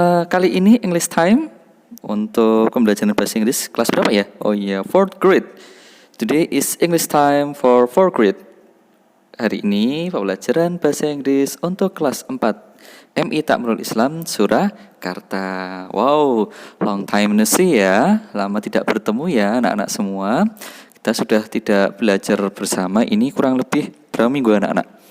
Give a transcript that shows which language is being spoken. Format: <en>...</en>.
<id>Kali ini English time untuk pembelajaran bahasa Inggris kelas berapa ya? Oh iya,</id> <en>4th grade. Today is English time for 4th grade.</en> <id>Hari ini pembelajaran bahasa Inggris untuk kelas 4 MI Takmirul Islam Surakarta. Wow,</id> <en>long time no see</en> <id>ya. Lama tidak bertemu ya anak-anak semua. Kita sudah tidak belajar bersama. Ini kurang lebih berapa minggu anak-anak?</id>